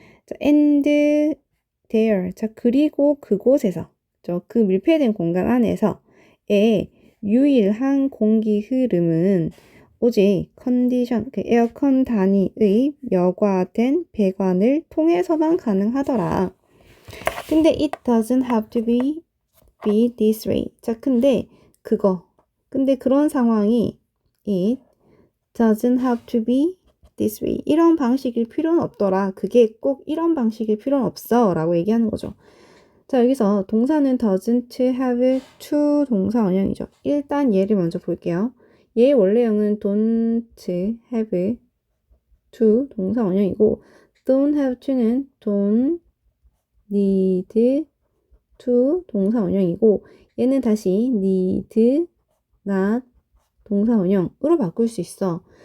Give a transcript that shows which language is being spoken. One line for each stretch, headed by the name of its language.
English: 자, and there.
Korean: 자, 그리고 그곳에서, 그 밀폐된 공간 안에서의 유일한 공기 흐름은 오직 컨디션, 그 에어컨 단위의 여과된 배관을 통해서만 가능하더라. 근데
English: it doesn't have to be this way.
Korean: 자, 근데 그런 상황이
English: it doesn't have to be this way.
Korean: 이런 방식일 필요는 없더라. 그게 꼭 이런 방식일 필요는 없어 라고 얘기하는 거죠. 자, 여기서 동사는
English: doesn't have to
Korean: 동사 원형이죠. 일단 얘를 먼저 볼게요. 얘의 원래형은
English: don't have to
Korean: 동사 원형이고 don't have to는
English: don't need to
Korean: 동사 원형이고 얘는 다시
English: need not
Korean: 동사 원형으로 바꿀 수 있어.